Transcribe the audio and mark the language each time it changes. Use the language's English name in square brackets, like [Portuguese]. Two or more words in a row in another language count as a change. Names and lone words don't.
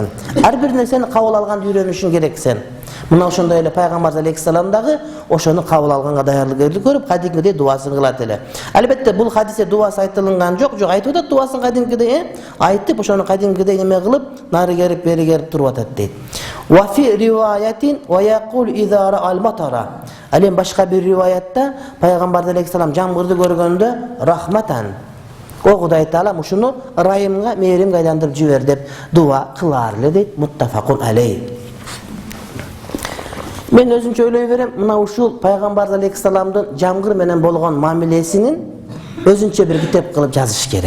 [Kyrgyz] Ар бир нерсени кабыл алганды үйрөнүшүң керексен. Мына ошондой эле пайгамбар алейхиссалам дагы ошону кабыл алганга даярдык көрүп, кадимкидей дуасын кылат эле. Албетте бул хадисте дуасы айтылган жок, айтып атат дуасын кадимкидей айтып, ошону кадимкидей эме кылып, нары керип, бери керип туруп атат дейт. [Arabic] وفي رواية ويقول إذا رأى المطر. [Kyrgyz] Ал эми башка бир риваятта пайгамбар алейхиссалам жамгырды көргөндө рахматан, о Кудай Таала ушуну райымга, мээримге айландырып жибер деп дуа кылар эле дейт. [Arabic] متفق عليه. [Kyrgyz] Мен өзүнчө ойлой берем, мына ушул пайгамбар алейхиссаламдын жамгыр менен болгон мамилесинин өзүнчө бир китеп кылып жазыш керек.